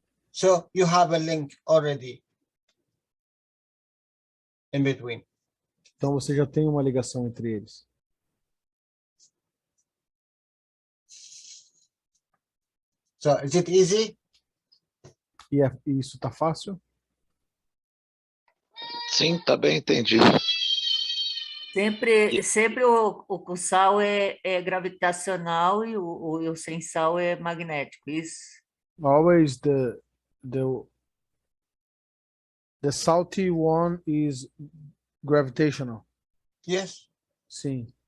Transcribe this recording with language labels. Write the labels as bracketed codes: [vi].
[en] So you have a link already in between. [pt] Então você já tem uma ligação entre eles. [en] So is it easy? [pt] E isso tá fácil? Sim, tá bem entendido. Sempre o sal é gravitacional e o sem sal é magnético, isso? [en] Always the salty one is gravitational. Yes. [pt] Sim.